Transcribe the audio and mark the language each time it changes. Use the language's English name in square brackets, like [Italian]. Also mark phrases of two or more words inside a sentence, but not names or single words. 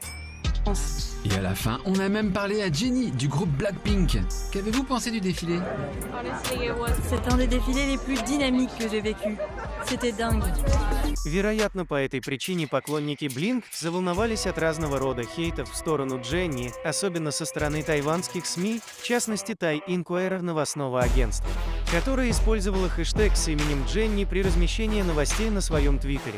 [French] Et à la fin, on a même parlé à Jennie du groupe Blackpink. Qu'avez-vous pensé du défilé? C'est un des défilés les plus dynamiques que j'ai vécu. C'était dingue. [Russian] Вероятно, по этой причине поклонники Blink заволновались от разного рода хейтов в сторону Дженни, особенно со стороны тайванских СМИ, в частности Thai Inquirer новостного агентства, которое использовало хэштег с именем Дженни при размещении новостей на своем твиттере.